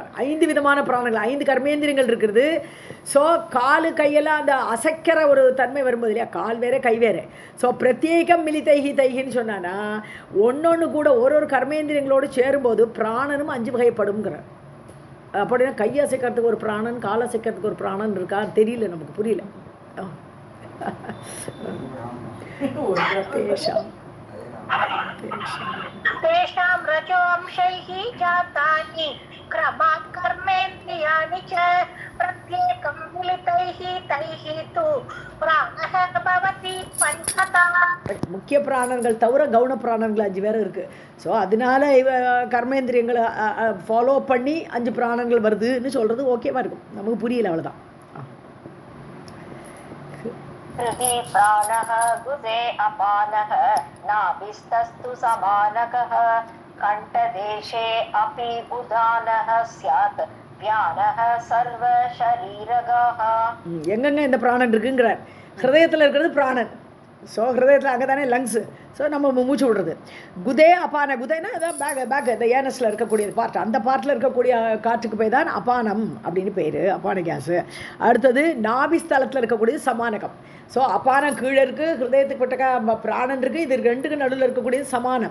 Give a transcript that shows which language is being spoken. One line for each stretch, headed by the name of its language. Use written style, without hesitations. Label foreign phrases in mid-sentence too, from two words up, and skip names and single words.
Tamil: 5 விதமான பிராணங்கள், 5 கர்மேந்திரங்கள் இருக்கிறது. ஸோ காலு கையெல்லாம் அந்த அசைக்கிற ஒரு தன்மை வரும்போது இல்லையா, கால் வேறு கை வேறு. ஸோ பிரத்யேகம் மிலிதைகின்னு சொன்னான்னா ஒன்று கூட ஒரு கர்மேந்திரங்களோடு சேரும்போது பிராணனும் 5 வகைப்படுங்கிறார். அப்படின்னா கை அசைக்கிறதுக்கு ஒரு பிராணன், கால் அசைக்கிறதுக்கு ஒரு பிராணன் இருக்கா தெரியல, நமக்கு புரியல.
Sanskrit: तेषां रजो अंशैः जातानि क्रमात् कर्मेन्द्रियाणि च प्रत्येकं मिलितैः तैः तु प्राणः भवति पञ्चदा.
Tamil: முக்கிய பிராணங்கள் தவிர கவுன பிராணங்கள் 5 பேர் இருக்குது. ஸோ அதனால கர்மேந்திரியங்களை ஃபாலோ பண்ணி 5 பிராணங்கள் வருதுன்னு சொல்கிறது ஓகேவா இருக்கும். நமக்கு புரியல, அவ்வளோதான்.
Sanskrit: हृदि प्राणः गुदे अपानः नाभिस्तस्तु समानकः कण्ठदेशे अपि उदानः स्यात् व्यानः सर्वशरीरगः.
Tamil: எங்கெங்க இந்த பிராணன் இருக்குங்கிறார். ஹிருதயத்தில் இருக்கிறது பிராணன். ஸோ ஹிருதயத்தில் அங்கே தானே லங்ஸு. ஸோ நம்ம மூச்சு விடுறது.
Sanskrit: गुदे अपान,
Tamil: குதைனா அதான் பேக் இந்த ஏனஸில் இருக்கக்கூடிய பார்ட், அந்த பார்ட்டில் இருக்கக்கூடிய காற்றுக்கு போய் தான் அபானம் அப்படின்னு பேர், அபான கேஸு. அடுத்தது நாபிஸ்தலத்தில் இருக்கக்கூடியது சமானகம். ஸோ அபானம் கீழே இருக்குது, ஹிருதயத்துக்கு பட்ட பிராணன் இருக்குது, இது 2க்கு நடுவில் இருக்கக்கூடியது சமானம்.